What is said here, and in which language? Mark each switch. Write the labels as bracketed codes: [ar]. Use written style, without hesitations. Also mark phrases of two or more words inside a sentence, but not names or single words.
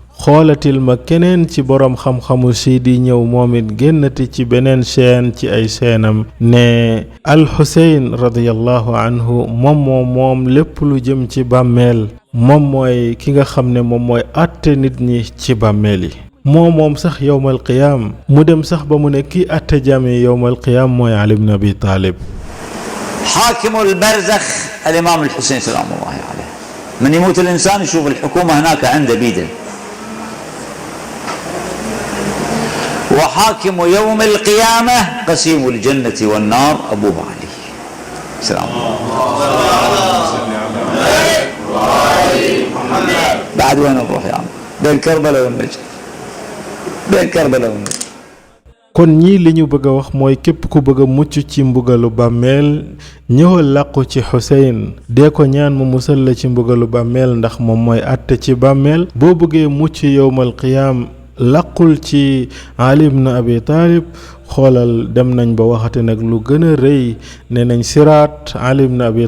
[wo] xoolatil ma keneen ci boroom xam-xamu siidi ñëw moom it génnati ci beneen chaîne ci ay chaînam ne al Xuseyn [ar] رضي الله عنه [wo] moom lépp lu jëm ci bàmmeel moom mooy ki nga xam ne moom mooy àtte nit ñi ci bàmmeel yi moom sax [ar] يوم القيامة [wo] mu dem sax ba mu ne kii àtte jaam yi [ar] يوم القيامة [wo] mooy Ali ibn Abi Talib. [ar] حاكم البرزخ الإمام الحسين سلام الله عليه من يموت الإنسان يشوف الحكومة هناك عند بيده وحاكم يوم القيامة قسيم الجنة والنار أبوه علي سلام بعد وين نروح يا عم بين كربلاء والنجد بين كربلاء والنجد. [wo] kon ñii li ñu bëgg a wax mooy képp ku bëgg a mucc ci mbugalu bàmmeel ñëwal làqu ci Xuseyn dee ko ñaan mu musal la ci mbugalu bàmmeel ndax moom mooy àtte ci bàmmeel. boo bëggee mucc [ar] يوم القيامة [wo] laqul ci Ali ibn Abi Talib xoolal dem nañ ba waxate nag lu gën a rëy nee nañ siraat Ali ibn Abi